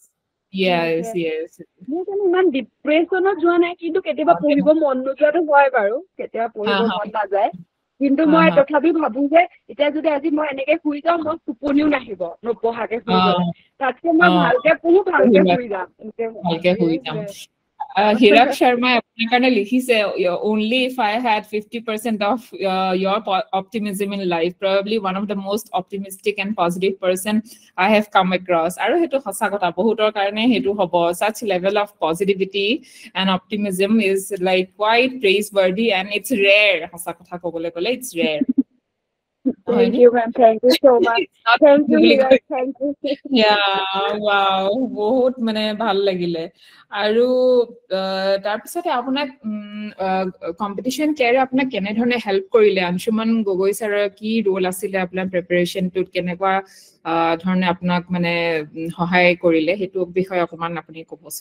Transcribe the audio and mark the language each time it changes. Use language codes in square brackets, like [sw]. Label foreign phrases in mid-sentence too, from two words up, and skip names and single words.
[as] মোৰ ইমান ডিপ্ৰেছনত যোৱা নাই কিন্তু কেতিয়াবা পঢ়িব মন নোযোৱাটো হয় বাৰু কেতিয়াবা পঢ়িব মন নাযায় কিন্তু মই তথাপি ভাবো যে এতিয়া যদি আজি মই এনেকে শুই যাওঁ মই টোপনিও নাহিব নপঢ়াকে শুই গলে তাতকে মই ভালকে পঢ়ো ভালকে শুই যাম [en] Hirak Sharma [as] আপোনাৰ কাৰণে লিখিছে [en] only if I had 50% of your optimism in life probably one of the most optimistic and positive person I have come across [as] আৰু সেইটো সঁচা কথা বহুতৰ কাৰণে সেইটো হ'ব [en] such level of positivity and optimism is like quite praiseworthy and it's rare [as] সঁচা কথা ক'বলৈ গ'লে [en] it's rare Thank you, ma'am. Thank you so much. Thank you, Hirak. Thank you. Yeah, wow. [as] বহুত মানে ভাল লাগিলে আৰু তাৰ পিছতে আপোনাক কম্পিটিশন কেয়াৰে আপোনাক কেনে ধৰণে হেল্প কৰিলে আনশুমান গগৈ ছাৰৰ কি ৰোল আছিলে আপোনাৰ প্ৰিপাৰেচনটোত কেনেকুৱা ধৰণে আপোনাক মানে সহায় কৰিলে সেইটো বিষয়ে অকমান আপুনি ক'বচোন